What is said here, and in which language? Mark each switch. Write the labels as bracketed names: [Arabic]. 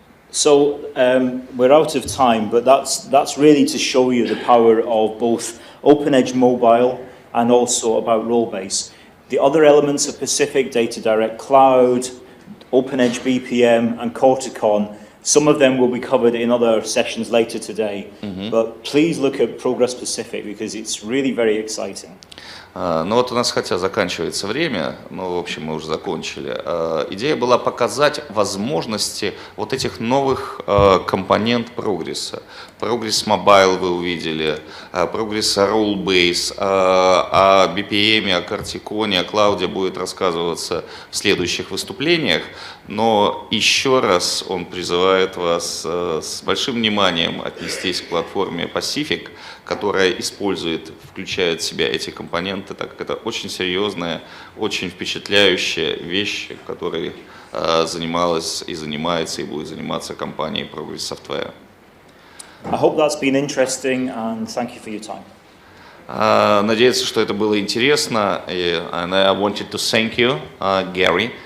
[English] So we're out of time, but that's really to show you the power of both OpenEdge Mobile and also about Rollbase. The other elements of Pacific, DataDirect Cloud, OpenEdge BPM and Corticon, some of them will be covered in other sessions later today, but please look at Progress Pacific because it's really very exciting. [Russian] Ну вот у нас хотя заканчивается время, но в общем мы уже закончили. Идея была показать возможности вот этих новых компонент прогресса. Прогресс Mobile вы увидели, прогресс Rollbase, о BPM, о картиконе, о клауде будет рассказываться в следующих выступлениях. Но еще раз он призывает вас с большим вниманием отнестись к платформе Pacific, которая включает в себя эти компоненты, так как это очень серьезная, очень впечатляющая вещь, которой занималась и занимается и будет заниматься компания Progress Software. [English] I hope that's been interesting and thank you for your time. [Russian] Надеюсь, что это было интересно, [English] and I wanted to thank you, Gary.